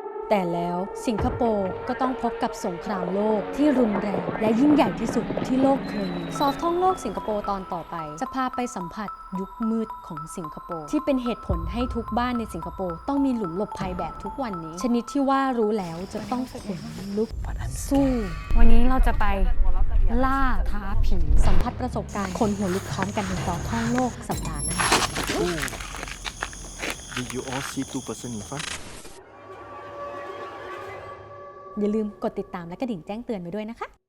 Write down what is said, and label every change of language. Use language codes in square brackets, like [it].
[th] แต่แล้วสิงคโปร์ก็ต้องพบกับสงครามโลกที่รุนแรงและยิ่งใหญ่ที่สุดที่โลกเคยมีซอฟท่องโลกสิงคโปร์ตอนต่อไปจะพาไปสัมผัสยุคมืดของสิงคโปร์ที่เป็นเหตุผลให้ทุกบ้านในสิงคโปร์ต้องมีหลุมหลบภัยแบบทุกวันนี้ชนิดที่ว่ารู้แล้วจะต้องขนลุกสู้วันนี้เราจะไปล่าท้าผีสัมผัสประสบการณ์คนหัวลุกพร้อมกันในซอฟท่องโลกสัปดาห์หน้า [en] Did you all see two person in front? [th] อย่าลืมกดติดตามและกระดิ่งแจ้งเตือนไว้ด้วยนะคะ